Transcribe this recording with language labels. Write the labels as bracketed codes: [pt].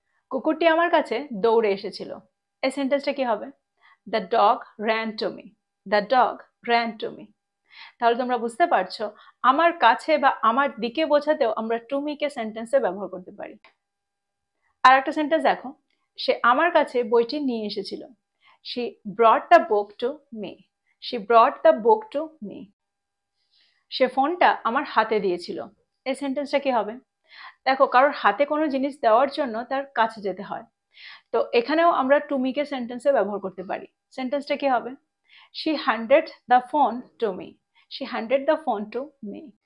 [bn] কুকুরটি আমার কাছে দৌড়ে এসেছিল, এই সেন্টেন্সটা কি হবে? [en] The dog ran to me. The dog ran to me. [bn] তাহলে তোমরা বুঝতে পারছো আমার কাছে বা আমার দিকে বোঝাতেও আমরা টু মি কে সেন্টেন্সে ব্যবহার করতে পারি। আর একটা সেন্টেন্স দেখো, সে আমার কাছে বইটি নিয়ে এসেছিল। [en] She brought the book to me. She brought the book to me. [bn] সে ফোনটা আমার হাতে দিয়েছিল, এই সেন্টেন্সটা কি হবে? দেখো, কারোর হাতে কোনো জিনিস দেওয়ার জন্য তার কাছে যেতে হয়, তো এখানেও আমরা টু মি কে সেন্টেন্সে ব্যবহার করতে পারি। সেন্টেন্সটা কি হবে? [en] She handed the phone to me. She handed the phone to me.